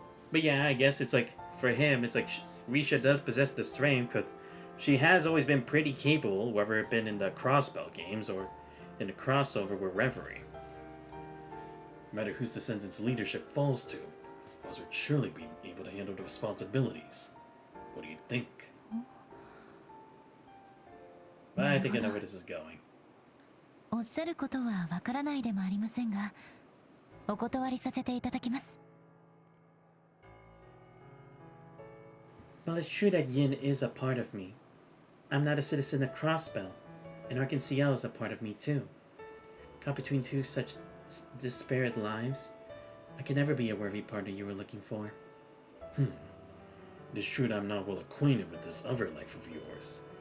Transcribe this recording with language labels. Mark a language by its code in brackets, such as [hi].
[en] But yeah, I guess it's like, for him, it's like Risha does possess the strength because she has always been pretty capable, whether it been in the Crossbell games or in the crossover with Reverie. No matter whose descendants leadership falls to, Oz would surely be able to handle the responsibilities. What do you think? But I think I know where this is going. [ja] おっしゃることはわからないでもありませんが、お断りさせていただきます。 [en] Well, it's true that Yin is a part of me. I'm not a citizen of Crossbell, and Arkansas is a part of me too. Caught between two such disparate lives, I could never be a worthy partner you were looking for. It is true that I'm not well acquainted with this other life of yours.